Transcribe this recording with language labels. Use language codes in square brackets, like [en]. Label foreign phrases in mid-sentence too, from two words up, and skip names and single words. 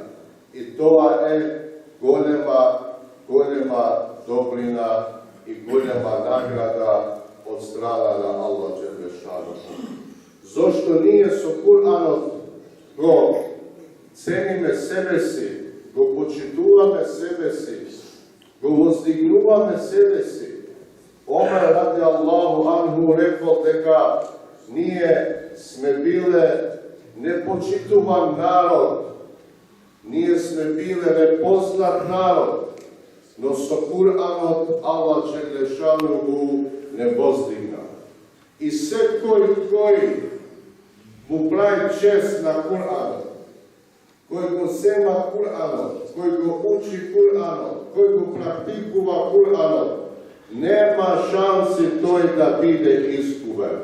[mk] И тоа е голема добрина и голема награда од страна на Аллах Џелешану. Зошто ние со Куранот го цениме себе си, го почитуваме себе си, го воздигнуваме себе си. Омер [ar] رضي الله عنه [mk] рекол дека ние сме биле непочитуван народ, ние сме биле непознат народ, но со Куранот Аллах Џелешану го не воздигна. И секој кој му прави чест на Куранот, кој го сема Куранот, кој го учи Куранот, кој го практикува Куранот, нема шанси тој да биде искувен.